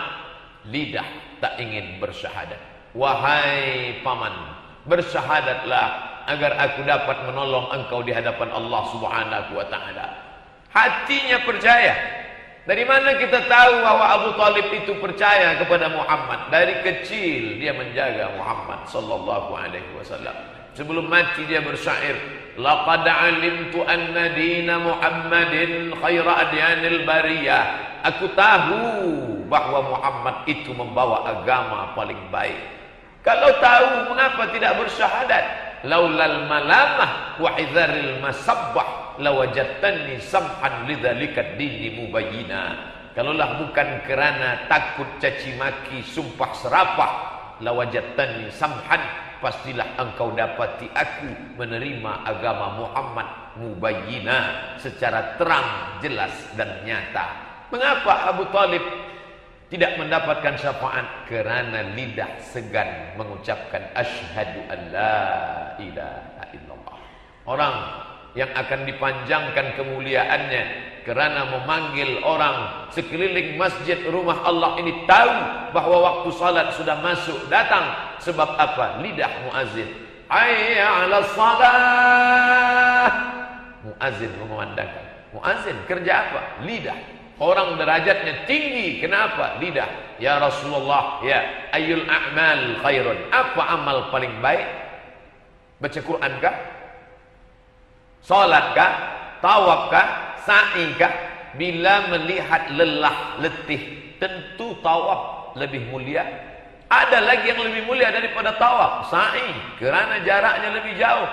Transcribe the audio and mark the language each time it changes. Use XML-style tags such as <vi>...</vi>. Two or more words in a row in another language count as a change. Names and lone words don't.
<ms>Lidah, tak ingin bersyahadat. Wahai paman, bersyahadatlah agar aku dapat menolong engkau di hadapan Allah</ms> <ar>سبحانه وتعالى.</ar> <ms>Hatinya percaya. Dari mana kita tahu bahwa Abu Talib itu percaya kepada Muhammad? Dari kecil dia menjaga Muhammad</ms> <ar>صلى الله عليه وسلم.</ar> <ms>Sebelum mati dia bersyair,</ms> <ar>لقد علمت أن دين محمد خير أديان البرية.</ar> <ms>Aku tahu bahwa Muhammad itu membawa agama paling baik. Kalau tahu, mengapa tidak bersyahadat?</ms> <ar>لولا الملامة وحذار المسبة لوجدتني سمحا لذلك ديني مبينا.</ar> <ms>Kalaulah bukan kerana takut caci maki, sumpah serapah,</ms> <ar>لوجدتني سمحا,</ar> <ms>pastilah engkau dapati aku menerima agama Muhammad mubayyina, secara terang, jelas dan nyata. Mengapa Abu Talib tidak mendapatkan syafaat? Kerana lidah segan mengucapkan</ms> <ar>أشهد أن لا إله إلا الله.</ar> <ms>Orang yang akan dipanjangkan kemuliaannya kerana memanggil orang sekeliling masjid rumah Allah ini tahu bahwa waktu salat sudah masuk, datang. Sebab apa? Lidah muazzin.</ms> <ar>حي على الصلاة.</ar> <ms>Muazzin memandangkan. Muazzin kerja apa? Lidah. Orang derajatnya tinggi. Kenapa? Lidah.</ms> <ar>يا رسول الله، يا أي الأعمال خير.</ar> <ms>Apa amal paling baik? Baca Quran kah? Salat kah? Tawaf kah? Sa'i kah? Bila melihat lelah, letih, tentu tawaf lebih mulia. Ada lagi yang lebih mulia daripada tawaf, sa'i, kerana jaraknya lebih jauh.</ms>